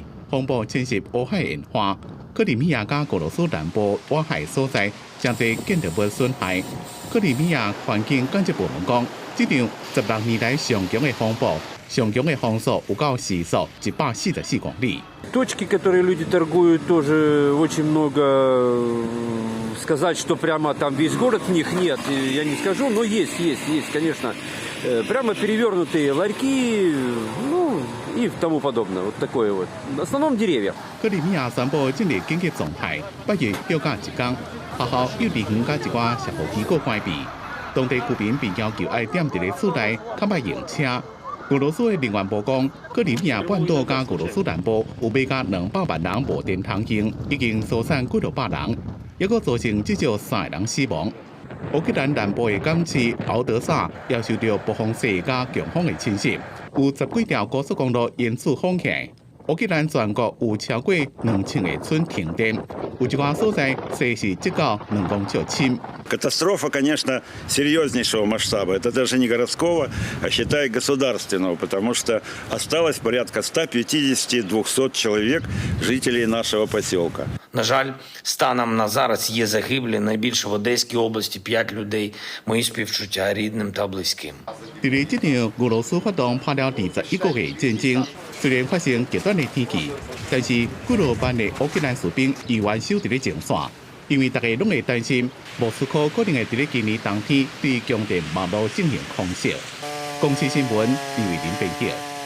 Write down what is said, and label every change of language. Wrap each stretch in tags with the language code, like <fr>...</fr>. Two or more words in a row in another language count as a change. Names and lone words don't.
<nan>风暴侵袭乌海沿岸，克里米亚甲俄罗斯南部外海所在，真侪建筑物损害。克里米亚环境管制部门讲，这场16年来上强的风暴，上强的风速有到时速144公里。</nan> <ru>Точки, которые люди торгуют, тоже очень много. Сказать, что прямо там весь город в них нет, я не скажу, но есть, конечно. Прямо перевернутые ларьки, ну и тому подобное, вот такое вот. В основном деревья.</ru> <nan>克里米亚宣布进入紧急状态，8月休假1天，学校、幼稚园甲一寡社福机构关闭，当地居民被要求爱踮伫咧厝内，较莫用车。俄罗斯的能源部讲，克里米亚半岛甲俄罗斯南部有每甲200万人无电通用，已经疏散几多百人，也佫造成至少3个人死亡。乌克兰南部的港市敖德萨也受到暴风雪加强风的侵袭，有10几条高速公路因此封起。乌克兰全国有超过2000个村停电，有一寡所在雪是积到2公尺深。</nan> <ru>Катастрофа, конечно, серьезнейшего масштаба. Это даже не городского, а считай государственного, потому что осталось порядка 150-200 человек, жителей нашего поселка.</ru> <uk>На жаль, станом на зараз є загиблі, найбільше в Одеській області 5 людей. Мої співчуття рідним та близьким.</uk> <nan>伫咧这场俄罗斯发动拍了21个月战争，虽然发生极端的天气，但是几多万的乌克兰士兵依然守伫咧前线，因为大家拢会担心莫斯科可能会伫咧今年冬天对强电网络进行空袭。公司新闻，李伟林编辑。</nan>